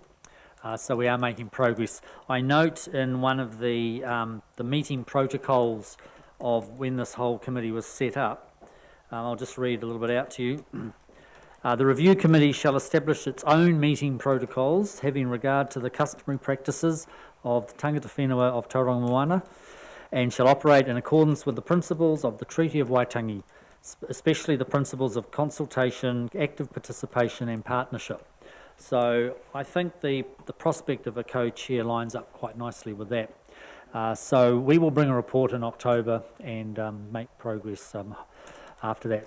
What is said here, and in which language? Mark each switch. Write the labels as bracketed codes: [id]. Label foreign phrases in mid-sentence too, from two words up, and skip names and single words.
[en] So we are making progress. I note in one of the meeting protocols of when this whole committee was set up, I'll just read a little bit out to you. The review committee shall establish its own meeting protocols having regard to the customary practices of the [mi] tangata whenua [en] of Tauranga Moana, and shall operate in accordance with the principles of the Treaty of Waitangi, especially the principles of consultation, active participation and partnership. So I think the prospect of a co-chair lines up quite nicely with that. So we will bring a report in October and make progress after that.